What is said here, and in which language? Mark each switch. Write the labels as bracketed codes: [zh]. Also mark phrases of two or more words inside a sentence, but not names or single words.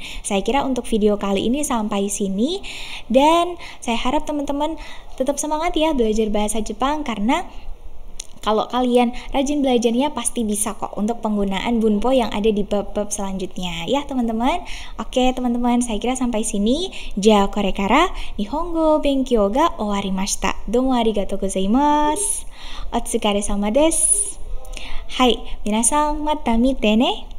[id] Saya kira untuk video kali ini sampai sini, dan saya harap teman-teman tetap semangat ya belajar bahasa Jepang, karena kalau kalian rajin belajarnya pasti bisa kok untuk penggunaan bunpo yang ada di bab-bab selanjutnya ya, teman-teman. Oke, teman-teman, saya kira sampai sini. [ja] じゃこれからにほんごべんきょうがおわりました. どうもありがとうございます。おつかれさまです. はい、みなさんまたみてね.